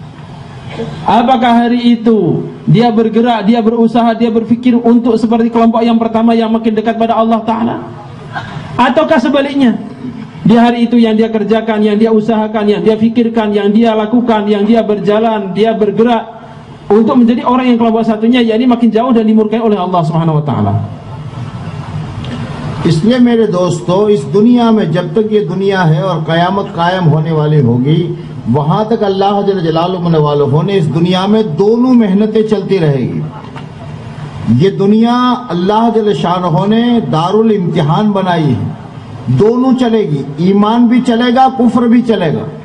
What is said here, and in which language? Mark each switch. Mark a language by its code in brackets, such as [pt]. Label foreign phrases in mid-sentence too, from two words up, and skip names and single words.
[id] Apakah hari itu dia bergerak, dia berusaha, dia berpikir untuk seperti kelompok yang pertama yang makin dekat pada Allah Ta'ala, ataukah sebaliknya, di hari itu yang dia kerjakan, yang dia usahakan, yang dia pikirkan, yang dia lakukan, yang dia berjalan, dia bergerak untuk menjadi orang yang kelompok satunya, yakni makin jauh dan dimurkai oleh Allah [ar] سبحانه وتعالى. [hi] इसलिए मेरे दोस्तों, इस दुनिया में जब तक ये दुनिया है और क़यामत कायम होने वाली होगी, वहां तक अल्लाह [ar] جل جلاله [hi] वालहु ने इस दुनिया में दोनों मेहनतें चलती रहेगी। ये दुनिया अल्लाह [ar] جل شانه [hi] ने [ar] دار الامتحان [hi] बनाई है, दोनों चलेगी, ईमान भी चलेगा, कुफ्र भी चलेगा।